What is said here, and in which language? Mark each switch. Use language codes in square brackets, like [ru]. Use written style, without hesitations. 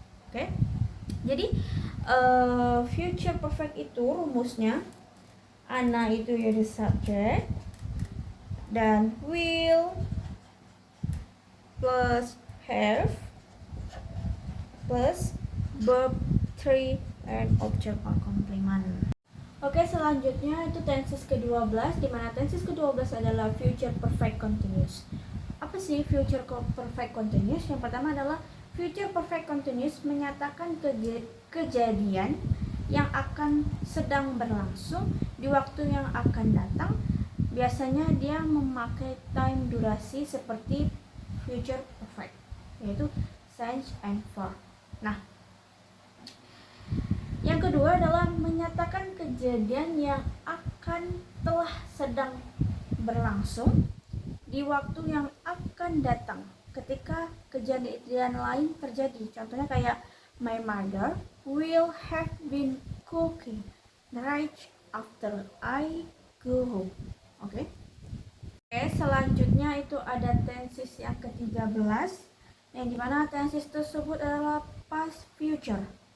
[id] Oke. Jadi future perfect itu rumusnya Anna itu ya the subject, dan will plus have plus [en] verb 3, and object or complement. [id] Oke, selanjutnya itu tenses ke-12, di mana tenses ke-12 adalah future perfect continuous. Apa sih future perfect continuous? Yang pertama adalah future perfect continuous menyatakan kejadian yang akan sedang berlangsung di waktu yang akan datang. Biasanya dia memakai time durasi seperti future perfect, yaitu since and for. Nah, yang kedua adalah menyatakan kejadian yang akan telah sedang berlangsung di waktu yang akan datang ketika kejadian lain terjadi. Contohnya kayak [en] my mother will have been cooking right after I go home. [id] Oke, selanjutnya itu ada tenses yang ke-13, yang dimana tenses tersebut adalah past future.